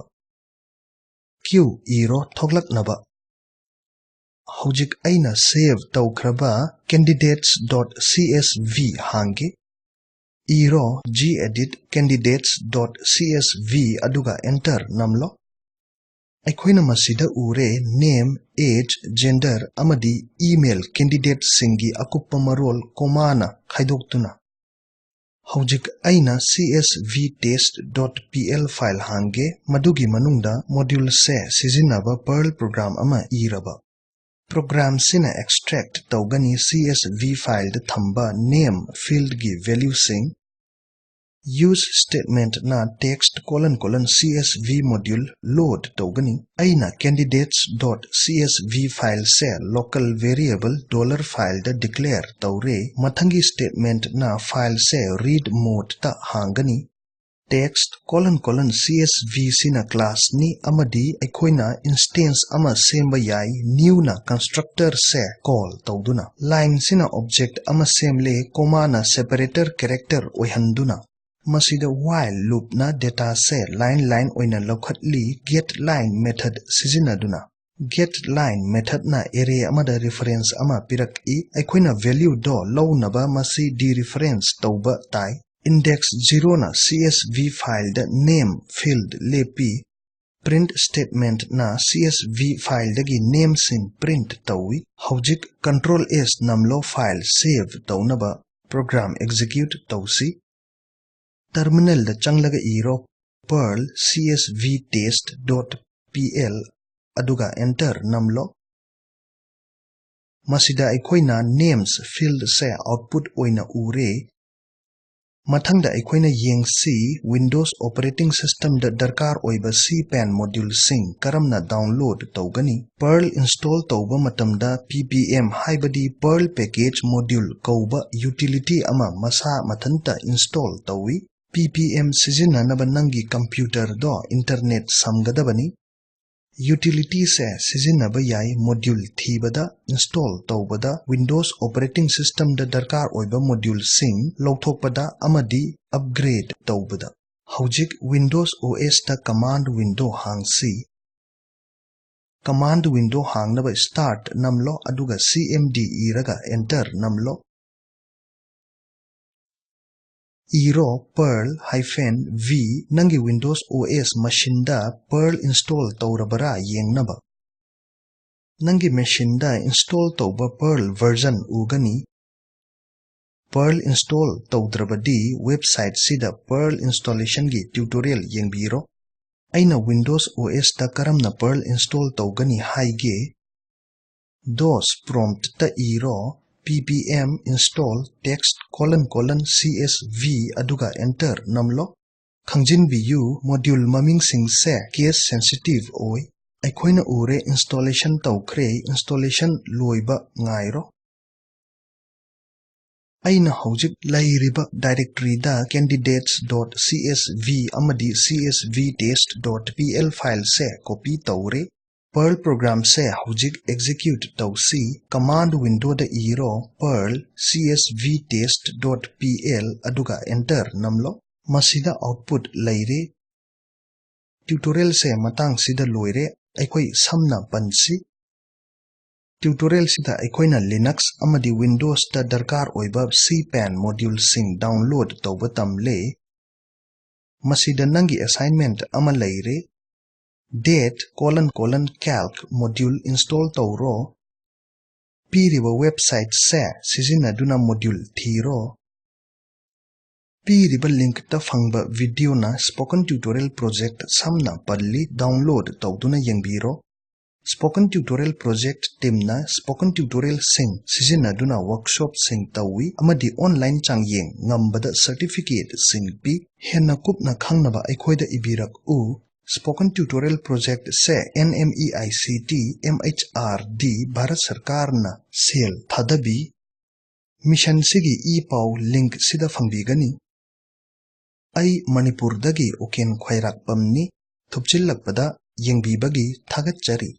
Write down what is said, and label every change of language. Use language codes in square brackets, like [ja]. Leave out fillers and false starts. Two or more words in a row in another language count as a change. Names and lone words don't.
[mni] Q iro thoglaknaba. Hawjik aina save tawkraba candidates.csv hangi. Iro gedit candidates.csv aduga enter namlo. Aikoina masida ure [en] name, age, gender [mni] amadi email candidate singi akuppa marol komana khaidoktuna. Hawjik aina csvtest.pl file hange madugi manungda module se sijinnaba Perl program ama iraba. Program sina extract tawgani CSV file da thamba [en] name field [mni] gi value sing. [en] Use statement [mni] na text : CSV module load tawgani. Aina candidates.csv file se [en] local variable [mni] $file da declare tawre. Mathangi statement na file se [en] read mode [mni] ta hangani. Text : CSV sina class ni amadi aikoina instance ama semba yai new na constructor se call tawduna. Line sina object ama semle comma na [en] separator character [mni] oihanduna. Masida [en] while loop [mni] na data se line oina lokhatli [en] getLine method [mni] sijinnaduna. [en] GetLine method [mni] na array amada reference ama pirak aikoina value do lawnaba masi dereference tawba tai. Index 0 na CSV file da [en] name field [mni] lepi. [en] Print statement [mni] na CSV file dagi name sin print tawi. Hawjik Ctrl S namlo [en] file save [mni] tawnaba [en] program execute [mni] tawsi. Terminal da changlaga iro Perl csvtest.pl aduga enter namlo. Masida aikoina [en] names field [mni] se output oina ure. Mathangda aikoina yengsi Windows [en] operating system [mni] da darkar oiba [en] CPAN module [mni] sing karamna download tawgani. Perl install tawba matamda ppm haibadi Perl [en] package module [mni] kauba utility ama masa mathanta install tawi. ppm sijinnanaba nangi computer do internet samgadabani. utility se sizinaba yai module thibada install tawbada Windows [en] operating system [mni] da darkar oiba module sing lawthokpada amadi upgrade tawbada hojik Windows OS ta [en] command window [mni] hangsi [en] command window [mni] hangnaba start namlo aduga cmd iraga enter namlo iro perl -v nangi Windows OS machine da perl install tawrabara yengnaba nangi machine da install tawba [en] perl version [mni] ugani perl install tawdrabadi website sida [en] perl installation [mni] gi tutorial yengbiro aina Windows OS da karamna perl install tawgani haige [en] dos prompt [mni] ta iro ppm install text : csv aduga enter namlo khangjin biu module maming sing se [en] case sensitive [mni] oi aikoina ure installation tawkhre installation loiba ngairo aina hojik lairiba directory da candidates.csv amadi csvtest.pl file se copy tawre [en] perl program [mni] se hojik execute tawsi [en] command window [mni] da iro perl csvtest.pl aduga enter namlo masida output laire tutorial se matang sida loire aikoi samna pansi tutorial sida aikoina Linux amadi Windows da darkar oiba [en] CPAN module [mni] sing download tawba tamle masida nangi assignment ama laire date : calc module install tawro piriba website se sizinaduna module thiro piriba link ta phangba video na spoken tutorial project samna palli download tawduna yengbiro Spoken Tutorial Project Teamna Spoken Tutorial Sing sizinaduna workshop sing tawi amadi online changyeng ngambada certificate sing pi henna kupna khangnaba aikhoida ibirak u Spoken Tutorial Project se NMEICT MHRD Bharat Sarkar na sel thadabi mission sigi e-paw link sida fangbigani ai Manipur dagi oken khwairak pamni thupchillakpada yengbibagi thagatchari